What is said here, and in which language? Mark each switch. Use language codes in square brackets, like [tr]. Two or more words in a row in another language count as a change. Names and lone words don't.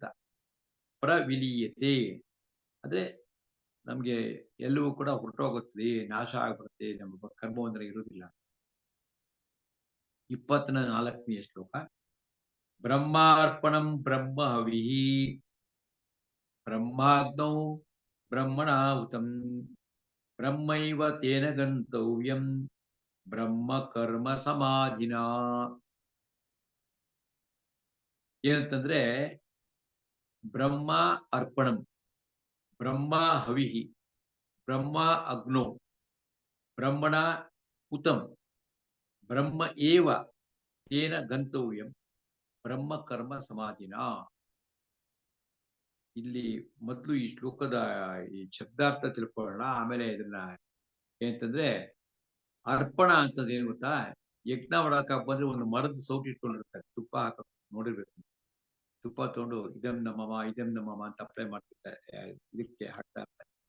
[kn] ಪ್ರವಿಲೀಯತೆ ಅಂದ್ರೆ ನಮ್ಗೆ ಎಲ್ಲವೂ ಕೂಡ ಹೊರಟೋಗುತ್ತದೆ, ನಾಶ ಆಗ್ಬಿಡುತ್ತೆ, ನಮ್ಮ ಕರ್ಮಬಂಧನ ಇರುವುದಿಲ್ಲ. [sa] 24ನೇ ಶ್ಲೋಕ. ಬ್ರಹ್ಮಾರ್ಪಣಂ ಬ್ರಹ್ಮ ಹವಿಃ ಬ್ರಹ್ಮಾಗ್ನೌ ಬ್ರಹ್ಮಣಾಹುತಂ ಬ್ರಹ್ಮೈವ ತೇನ ಗಂತವ್ಯಂ ಬ್ರಹ್ಮ ಕರ್ಮ ಸಮಾಧಿನ. ಏನಂತಂದ್ರೆ ಬ್ರಹ್ಮ ಅರ್ಪಣಂ, ಬ್ರಹ್ಮ ಹವಿಃ, ಬ್ರಹ್ಮ ಅಗ್ನೋ, ಬ್ರಹ್ಮಣ ಹುತಂ, ಬ್ರಹ್ಮ ಏವ ತೇನ ಗಂತವ್ಯಂ ಬ್ರಹ್ಮ ಕರ್ಮ ಸಮಾಧಿನ. [kn] ಇಲ್ಲಿ ಮೊದಲು ಈ ಶ್ಲೋಕದ ಈ ಶಬ್ದಾರ್ಥ ತಿಳ್ಕೊಳ್ಳೋಣ, ಆಮೇಲೆ ಇದನ್ನ ಏನಂತಂದ್ರೆ ಅರ್ಪಣ ಅಂತಂದ್ರೆ ಏನ್ ಗೊತ್ತಾ? ಯಜ್ಞ ಮಾಡಕ್ ಬಂದ್ರೆ ಒಂದು ಮರದ ಸೌಟಿ ಇಟ್ಕೊಂಡಿರ್ತಾರೆ, ತುಪ್ಪ ಹಾಕ ನೋಡಿರ್ಬೇಕು. ತುಪ್ಪ ತಗೊಂಡು [sa] ಇದಂ ನಮಮ [kn] ಅಂತ ಅಪ್ಲೈ ಮಾಡ್ತಿರ್ತಾರೆ, ಇದಕ್ಕೆ ಹಾಕ್ತಾ ಇರ್ತಾರೆ.